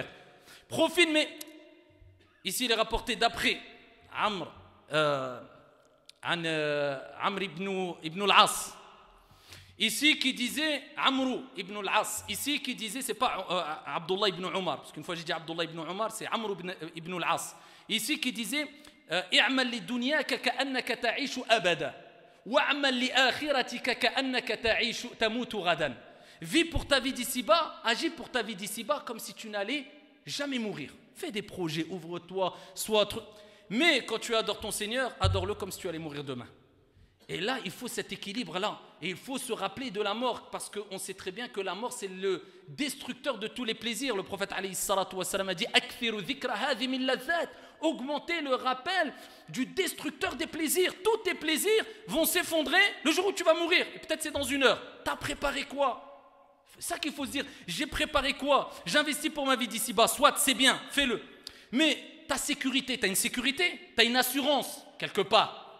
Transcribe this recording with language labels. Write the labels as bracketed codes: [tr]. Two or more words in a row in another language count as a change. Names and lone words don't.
[fr] Profite, mais ici il est rapporté d'après Amr ibn al-As. Ici qui disait Amr ibn al-As. Ici qui disait, c'est pas Abdullah ibn Omar, parce qu'une fois j'ai dit Abdullah ibn Omar, c'est Amr ibn al-As. Ici qui disait [ar] اعمل لدنياك كأنك تعيش أبدا واعمل لآخرتك كأنك تعيش تموت غدا. [fr] Vis pour ta vie d'ici-bas, agis pour ta vie d'ici-bas comme si tu n'allais jamais mourir. Fais des projets, ouvre-toi, sois autre. Mais quand tu adores ton Seigneur, adore-le comme si tu allais mourir demain. Et là, il faut cet équilibre-là. Et il faut se rappeler de la mort, parce qu'on sait très bien que la mort, c'est le destructeur de tous les plaisirs. Le prophète [ar] عليه الصلاة والسلام [fr] a dit [ar] أكثروا ذكر هاذي من لذات. [fr] Augmenter le rappel du destructeur des plaisirs. Tous tes plaisirs vont s'effondrer le jour où tu vas mourir. Et peut-être c'est dans 1 heure. T'as préparé quoi? C'est ça qu'il faut se dire. J'ai préparé quoi? J'investis pour ma vie d'ici-bas. Soit c'est bien, fais-le. Mais ta sécurité, tu as une sécurité, tu as une assurance quelque part.